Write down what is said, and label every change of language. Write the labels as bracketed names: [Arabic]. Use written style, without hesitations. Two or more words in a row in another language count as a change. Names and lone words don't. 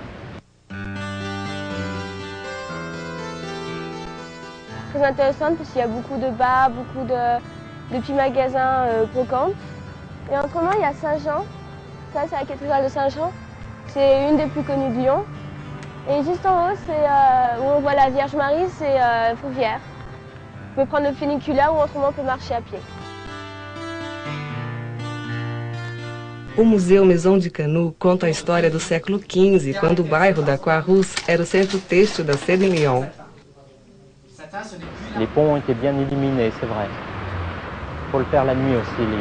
[French] Très intéressante parce qu'il y a beaucoup de bars, beaucoup de petits magasins brocantes. Et autrement, il y a Saint-Jean. Ça, c'est la cathédrale de Saint-Jean. C'est une des plus connues de Lyon. Et juste en haut, c'est où on voit la Vierge Marie, c'est Fourvière. On peut prendre le funiculaire ou autrement on peut marcher à pied. [Portuguese] O Museu Maison de Canu conta a história do século XV, quando o bairro da Croix-Rousse era o centro têxtil da sede em Lyon. [French] Les ponts ont été bien illuminés, c'est vrai. Il faut le faire la nuit aussi, Lyon.